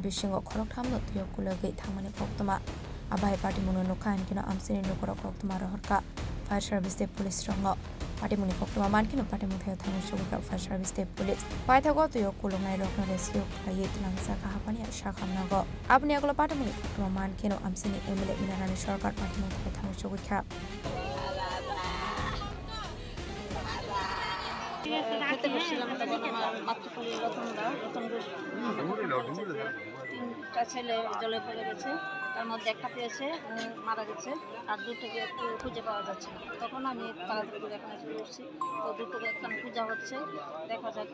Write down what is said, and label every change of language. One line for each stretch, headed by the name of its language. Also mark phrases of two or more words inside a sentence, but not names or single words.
Kok Borok: Bishingo Khoroktam no Tuyokulagi Tangmani Koktuma Abai party mono kan kino amsini nukoro koktuma rohorka
English: fire service
Kok Borok: de police rongo party moni koktuma man kino party muthe thanu shugka
English: fire service
Kok Borok: de police paitha go to yokulo nai rokna rescue khai tilangsa ka hapani shakham nago apni aglo party moni koktuma man kino amsini emele minarani sarkar party muthe thanu shugka
Bangla: খেতে বসছিলাম তখন আমার মাতৃপল্লী তিনটা ছেলে জলে পড়ে গেছে তার মধ্যে একটা পেয়েছে মারা গেছে আর দুটোকে একটু খুঁজে পাওয়া যাচ্ছে না তখন আমি তাড়াতাড়ি করে এখানে চলে এসেছি তো দুটোকে এখানে খোঁজা হচ্ছে দেখা যাক